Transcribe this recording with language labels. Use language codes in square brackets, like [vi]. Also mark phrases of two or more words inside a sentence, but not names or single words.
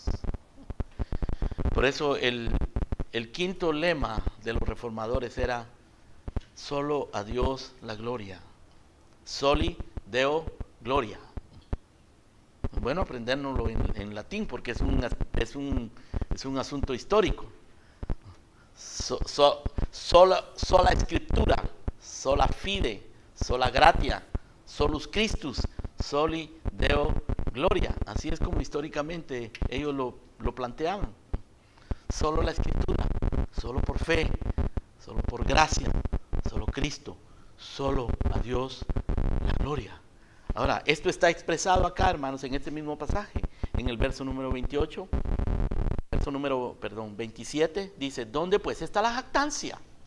[es] Por eso el quinto lema de los reformadores era: solo a Dios la gloria. [la] Soli Deo Gloria. [es] Bueno, aprendérnoslo en latín porque es un asunto histórico. Sola Escritura, [la] sola fide, sola gratia, solus Christus, soli Deo Gloria. [es] Así es como históricamente ellos lo planteaban. Solo la Escritura, solo por fe, solo por gracia, solo Cristo, solo a Dios la gloria. Ahora, esto está expresado acá, hermanos, en este mismo pasaje, en el verso número 28, verso número, 27, dice, ¿dónde pues está la jactancia?